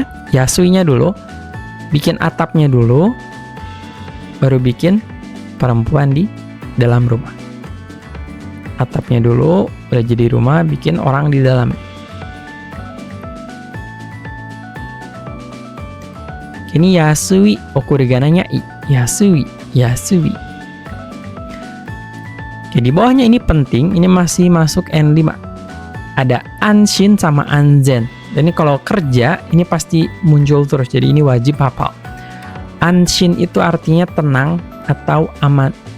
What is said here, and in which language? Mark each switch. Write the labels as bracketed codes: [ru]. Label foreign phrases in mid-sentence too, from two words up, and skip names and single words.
[id] Yasui-nya dulu, bikin atapnya dulu, baru bikin perempuan di dalam rumah. atapnya dulu, udah jadi rumah, bikin orang di dalam. Ini yasui, okurigananya i, [ja] 安い、安い. [id] Oke, di bawahnya ini penting, ini masih masuk N5. Ada anshin sama anzen. Dan ini kalau kerja, ini pasti muncul terus, jadi ini wajib hafal. Anshin itu artinya tenang atau aman.